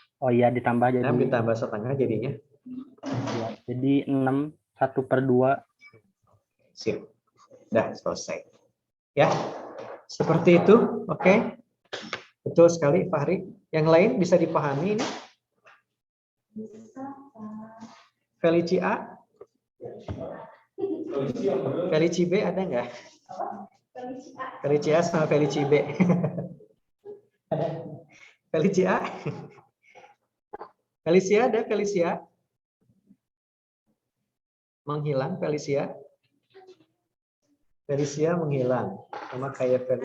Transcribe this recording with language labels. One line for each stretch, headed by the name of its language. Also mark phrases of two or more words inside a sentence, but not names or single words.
Indonesian: Oh iya, ditambah jadi 6 ditambah setengah jadinya? 2. Jadi 6 1/2. Sip. Udah selesai. Ya. Seperti itu. Oke. Betul sekali, Fahri. Yang lain bisa dipahami ini? Felici A? Felici B ada nggak? Felici A sama Felici B. Felici A? Felicia ada? Felicia? Menghilang Felicia? Felicia menghilang. Sama kayak Felis.